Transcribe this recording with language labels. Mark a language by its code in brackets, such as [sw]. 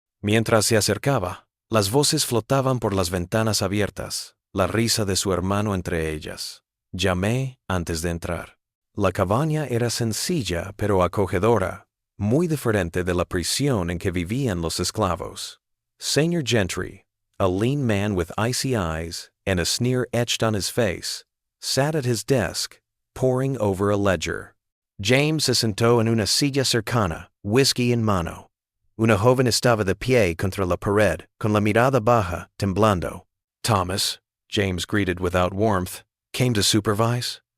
[es] Mientras se acercaba, las voces flotaban por las ventanas abiertas, la risa de su hermano entre ellas. Llamé antes de entrar. La cabaña era sencilla pero acogedora, muy diferente de la prisión en que vivían los esclavos. [en] Señor Gentry, a lean man with icy eyes and a sneer etched on his face, sat at his desk, poring over a ledger. [es] James se sentó en una silla cercana, whisky en mano. Una joven estaba de pie contra la pared, con la mirada baja, temblando. [en] Thomas, James greeted without warmth, came to supervise.